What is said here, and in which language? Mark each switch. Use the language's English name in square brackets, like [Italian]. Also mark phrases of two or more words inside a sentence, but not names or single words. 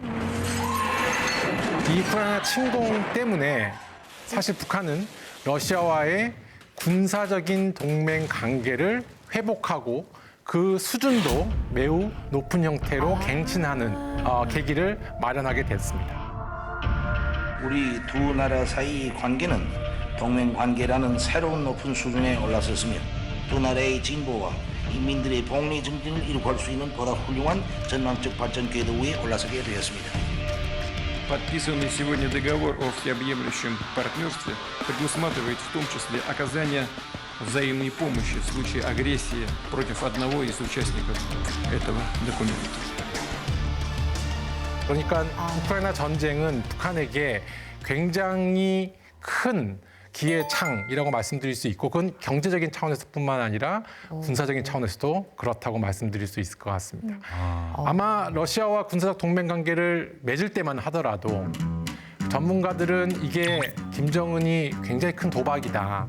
[Korean] 이 우크라이나 침공 때문에 사실 북한은 러시아와의 군사적인 동맹 관계를 회복하고 그 수준도 매우 높은 형태로 갱신하는 계기를 마련하게 됐습니다. 우리 두 나라 사이 관계는 동맹 관계라는 새로운 높은 수준에 올라섰으며 두 나라의 진보와 인민들의 복리 증진을 이룩할 수 있는 보다 훌륭한 전망적 발전 궤도 위에 올라서게 되었습니다. [Russian] Подписанный сегодня договор о всеобъемлющем партнерстве предусматривает в том числе оказание взаимной помощи в случае агрессии против одного из участников этого документа. [Korean] 그러니까 우크라이나 전쟁은 북한에게 굉장히 큰 기회의 창이라고 말씀드릴 수 있고, 그건 경제적인 차원에서뿐만 아니라 군사적인 차원에서도 그렇다고 말씀드릴 수 있을 것 같습니다. 아마 러시아와 군사적 동맹 관계를 맺을 때만 하더라도 전문가들은 이게 김정은이 굉장히 큰 도박이다.